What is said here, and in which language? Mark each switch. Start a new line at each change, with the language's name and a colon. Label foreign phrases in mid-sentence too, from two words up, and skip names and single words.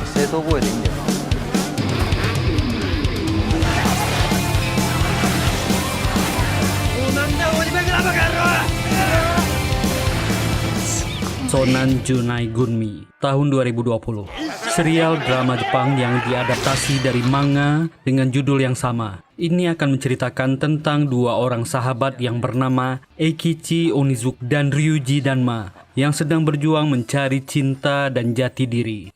Japanese: と覚えでいいんだよな。もうなんだ鬼バカなバカ野郎。
Indonesian: Shonan Junai Gunmi tahun 2020. Serial drama Jepang yang diadaptasi dari manga dengan judul yang sama. Ini akan menceritakan tentang dua orang sahabat yang bernama Eikichi Onizuka dan Ryuji Danma yang sedang berjuang mencari cinta dan jati diri.